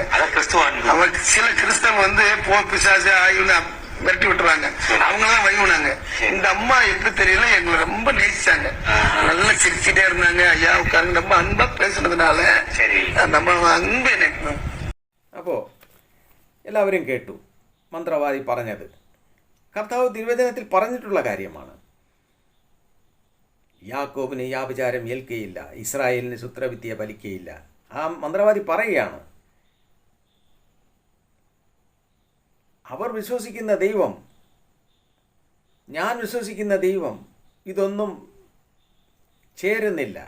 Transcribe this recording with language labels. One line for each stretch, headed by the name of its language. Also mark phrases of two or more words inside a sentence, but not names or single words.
Tamil: அதான் கிறிஸ்துவ அன்பு. அவங்க சில கிறிஸ்தவங்க வந்து பிசாசு ஆயுன்னு விரட்டி விட்டுருவாங்க, அவங்கதான் வைகுனாங்க. இந்த அம்மா எப்படி தெரியல, எங்களை ரொம்ப நேசிச்சாங்க. நல்லா சிரிச்சுட்டே இருந்தாங்க. ஐயா உட்காருங்க, ரொம்ப அன்பா பேசுனதுனால நம்ம அன்பு எனக்கு.
Malayalam: அப்போ എല്ലാവരും കേട്ടു മന്ത്രവാദി പറഞ്ഞത്. കർത്താവ് തിരുവചനത്തിൽ പറഞ്ഞിട്ടുള്ള കാര്യമാണ്. യാക്കോബിന് യാഭിചാരം ഏൽക്കുകയില്ല, ഇസ്രായേലിന് ശുദ്രവിദ്യ ഫലിക്കുകയില്ല. ആ മന്ത്രവാദി പറയുകയാണ്, അവർ വിശ്വസിക്കുന്ന ദൈവം, ഞാൻ വിശ്വസിക്കുന്ന ദൈവം ഇതൊന്നും ചേരുന്നില്ല.